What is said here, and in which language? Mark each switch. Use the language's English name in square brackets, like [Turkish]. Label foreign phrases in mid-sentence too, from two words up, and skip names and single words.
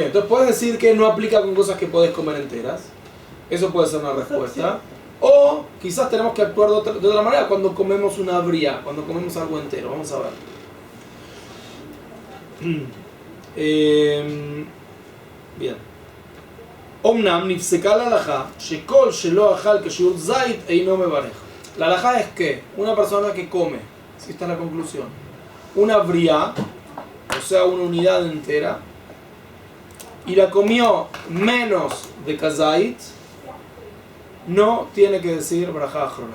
[Spanish] Entonces, puedes decir que no aplica con cosas que podés comer enteras. Eso puede ser una respuesta. O quizás tenemos que actuar de otra manera cuando comemos una bria, cuando comemos algo entero. Vamos a ver. Bien. [Hebrew] אמנם נפסקה הלכה שכל שלא אכל כשיעור זית אינו מברך. [Spanish] La halajá es que una persona que come, si esta es la conclusión, una bria, o sea, una unidad entera, y la comió menos de kazait, no tiene que decir [Hebrew] ברכה אחרונה.